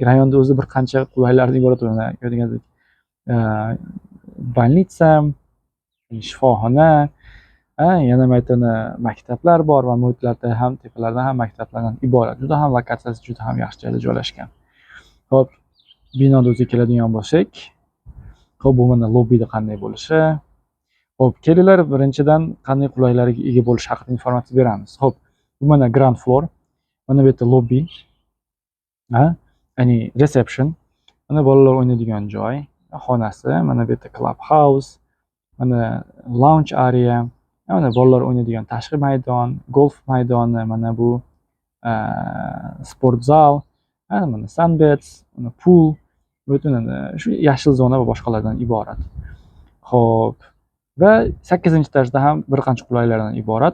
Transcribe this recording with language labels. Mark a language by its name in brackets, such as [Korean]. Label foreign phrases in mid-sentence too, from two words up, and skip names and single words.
[Uzbek] Rayonda o'zi bir qancha qulayliklardan iborat bo'ladi. Ko'rganingizdek, больница, shifoxona, yana maktablar bor va muhitlarda ham, tepalarda ham maktablardan iborat. Juda ham lokatsiyasi juda ham yaxshi joyda joylashgan. Xo'p, binoda o'ziga keladigan bo'lsak, xo'p, bu mana lobbida qanday bo'lishi. Xo'p, kelinglar birinchidan qanday qulayliklarga ega bo'lish haqida informatsiya beramiz. Xo'p, bu mana [English] ground floor, [Uzbek] mana bu yerda lobby, ya'ni reception, mana bolalar o'ynaydigan joy, xonasi, mana bu yerda [English] club house, [Uzbek] mana [English] lounge area, [Uzbek] mana bolalar o'ynaydigan tashqi maydon, golf maydoni, mana bu sport zal, mana sunbeds, mana pool, butun shu yashil zona va boshqalardan iborat. Xo'p, va 8-etajda ham bir qancha qulayliklardan iborat.